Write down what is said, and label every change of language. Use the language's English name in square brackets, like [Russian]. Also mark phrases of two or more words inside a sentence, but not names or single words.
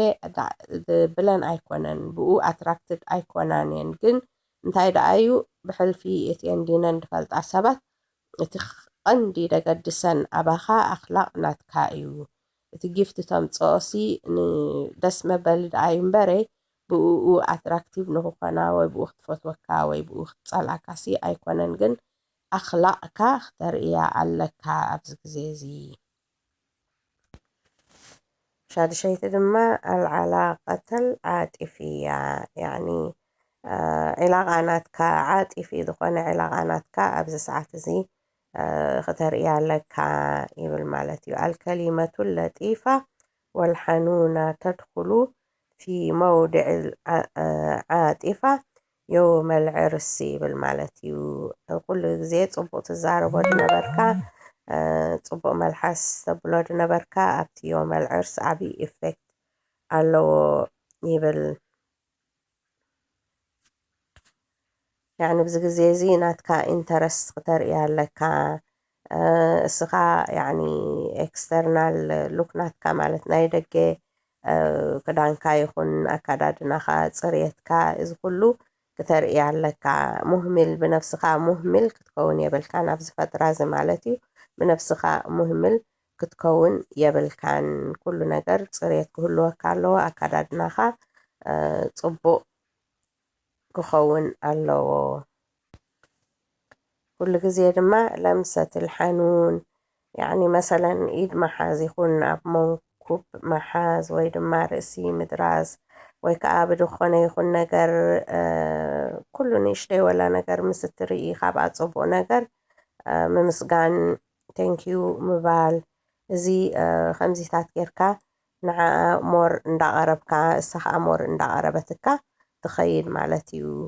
[Tigrinya] ብለን ኣይኮነን ብኡ ኣትራክትድ ኣይኮናን እየን ግን እንታይ ደኣ እዩ ብሕልፊ እትየን ዲነን ድፈልጣ ሰባት እቲ ቀንዲ ደገድሰን ኣባኻ ኣኽላቕ ናትካ እዩ እቲ ጊፍት ተምፅኦሲ ንደስ መበሊ ደኣ እዩ እምበረ ብኡ ኣትራክቲቭ ንክኾና ወይ ብኡ ክትፈትወካ ወይ ብኡ ክትፀልኣካሲ ኣይኮነን ግን ኣኽላቕካ ክተርእያ ኣለካ ኣብዚ ግዜ እዚ ሻድሸይቲ ድማ [Arabic] العلاقة العاطفية يعني علاقة [Tigrinya] ናትካ ዓጢፊ ዝኾነ علاقة ናትካ ኣብዚ ሰዓት እዚ ክተርእያ ኣለካ ይብል ማለት እዩ [Arabic] الكلمة اللطيفة والحنونة تدخل في موضع العاطفة يوم العرس [Tigrinya] ይብል ማለት እዩ ኩሉ ግዜ ፅቡቅ ትዛረቦ ድነበርካ ፅቡቅ መልሓስ ተብሎ ድነበርካ ኣብቲ [Arabic] يوم العرس [Tigrinya] ዓብይ ኢፌክት ኣለዎ ይብል يعني بዚ ግዜ እዚ ናትካ ኢንተረስት ክተርእያ ኣለካ እስኻ يعني ኤክስተርናል ሉክ ናትካ ማለት ናይ ደገ ክዳንካ ይኹን ኣከዳድናኻ ፅሬትካ እዚ ኩሉ ክተርእያ ኣለካ ሙህምል ብነፍስኻ ሙህምል ክትከውን የብልካን ኣብዚ ፈጥራ እዚ ማለት እዩ ብነፍስኻ ሙህምል ክትከውን የብልካን ኩሉ ነገር ፅሬት ክህልወካ ኣለዎ ኣከዳድናኻ ፅቡቅ ክኸውን ኣለዎ ኩሉ ግዜ ድማ ለምሰት [Arabic] الحنون يعني مثلا [Tigrinya] ኢድ መሓዝ ይኹን ኣብ መንኩ [Arabic] ركوب محاز [Tigrinya] ወይ ድማ ርእሲ ምድራዝ ወይ ከዓ ብድኾነ ይኹን ነገር ኩሉ ንእሽተይ ወላ ነገር ምስ እትርኢ ካብኣ ፅቡቕ ነገር ምምስጋን ቴንኪዩ ምባል እዚ ከምዚታት ጌርካ ንዓኣ ሞር እንዳቐረብካ እሳ ከዓ ሞር እንዳቐረበትካ ትኸይድ ማለት እዩ።